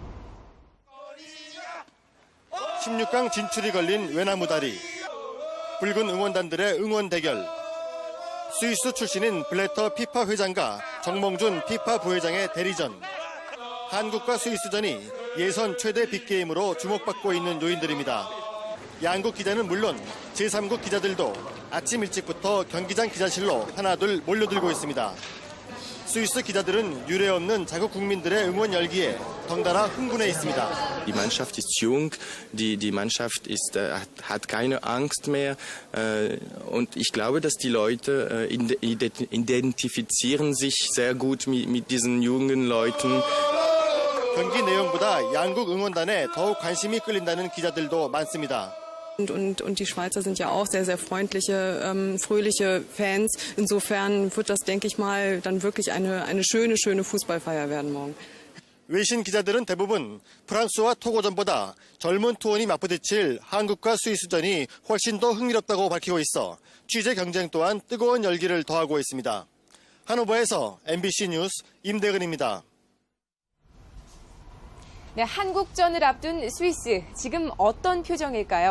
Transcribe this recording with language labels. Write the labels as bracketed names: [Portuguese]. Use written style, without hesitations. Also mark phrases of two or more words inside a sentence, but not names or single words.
[Korean] 16강 진출이 걸린 외나무다리, 붉은 응원단들의 응원 대결, 스위스 출신인 블래터 피파 회장과 정몽준 피파 부회장의 대리전, 한국과 스위스전이 예선 최대 빅게임으로 주목받고 있는 요인들입니다. 양국 기자는 물론 제3국 기자들도 아침 일찍부터 경기장 기자실로 하나둘 몰려들고 있습니다. 스위스 기자들은 유례없는 자국 국민들의 응원 열기에 덩달아 흥분해 있습니다. [German] Die Mannschaft ist jung, die Mannschaft hat keine Angst mehr und ich glaube, dass die Leute identifizieren sich sehr gut mit diesen jungen Leuten. [Korean] 경기 내용보다 양국 응원단에 더욱 관심이 끌린다는 기자들도 많습니다. [German] Und die Schweizer sind ja auch sehr, sehr freundliche, fröhliche Fans. Insofern wird das, denke ich mal, dann wirklich eine schöne Fußballfeier werden morgen. [Korean] 외신 기자들은 대부분 프랑스와 토고전보다 젊은 투혼이 맞부딪힐 한국과 스위스전이 훨씬 더 흥미롭다고 밝히고 있어 취재 경쟁 또한 뜨거운 열기를 더하고 있습니다. 하노버에서 MBC 뉴스 임대근입니다. 네, 한국전을 앞둔 스위스, 지금 어떤 표정일까요?